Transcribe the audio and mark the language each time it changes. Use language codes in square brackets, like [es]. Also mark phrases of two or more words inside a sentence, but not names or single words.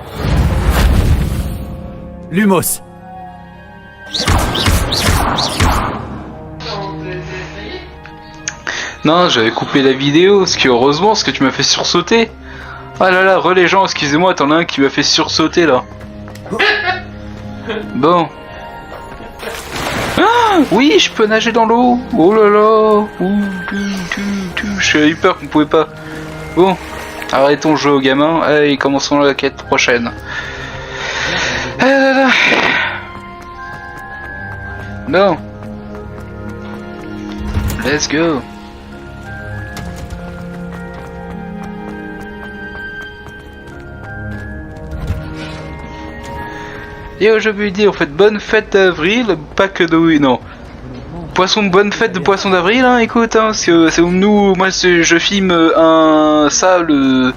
[fr] Lumos. Non, j'avais coupé la vidéo, ce qui heureusement, ce que tu m'as fait sursauter. Ah là là, les gens, excusez-moi, t'en as un qui m'a fait sursauter là. Bon. Ah, oui, je peux nager dans l'eau. Oh là là. J'ai eu peur qu'on pouvait pas. Bon, arrêtons de jouer aux gamins. Allez, commençons la quête prochaine. Ah là là. Bon. [en] Let's go. [fr] Et je veux dire, en fait, bonne fête d'avril, pas que de... Oui, non. Poisson, bonne fête de poisson d'avril, hein, écoute, hein, c'est nous, moi je filme ça, le...